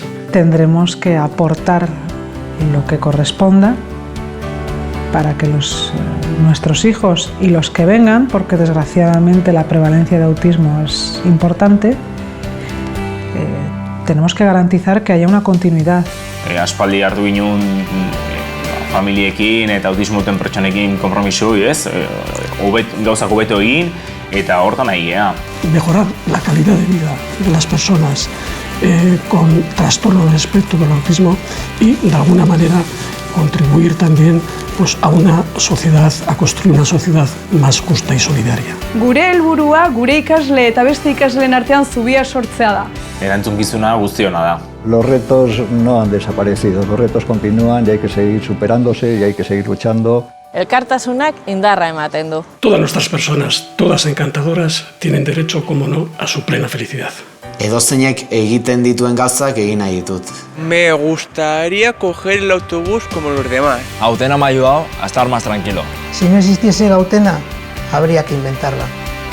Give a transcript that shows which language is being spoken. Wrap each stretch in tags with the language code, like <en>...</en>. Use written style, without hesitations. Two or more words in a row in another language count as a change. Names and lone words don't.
<es>Tendremos que aportar lo que corresponda para que nuestros hijos y los que vengan, porque desgraciadamente la prevalencia de autismo es importante, tenemos que garantizar que haya una continuidad.</es> <eu>Aspaldi hartu ginen familiekin eta autismo duten pertsonekin konpromiso, gauzak hobeto egin eta hortan nahi gea.</eu> <es>Mejorar la calidad de vida de las personas con trastorno del espectro del autismo y de alguna manera contribuir también a una sociedad, a construir una sociedad más justa y solidaria.</es> <eu>Gure helburua, gure ikasle eta beste ikasleen artean zubia sortzea da. Erantzukizuna guztiona da.</eu> <es>Los retos no han desaparecido, los retos continúan y hay que seguir superándose y hay que seguir luchando.</es> <eu>Elkartasunak indarra ematen du.</eu> <es>Todas nuestras personas, todas encantadoras, tienen derecho, como no, a su plena felicidad.</es> <eu>Edozeinek egiten dituen gauzak egin nahi ditut.</eu> <es>Me gustaría coger el autobús como los demás. Gautena me ha ayudado a estar más tranquilo. Si no existiese Gautena, habría que inventarla.</es>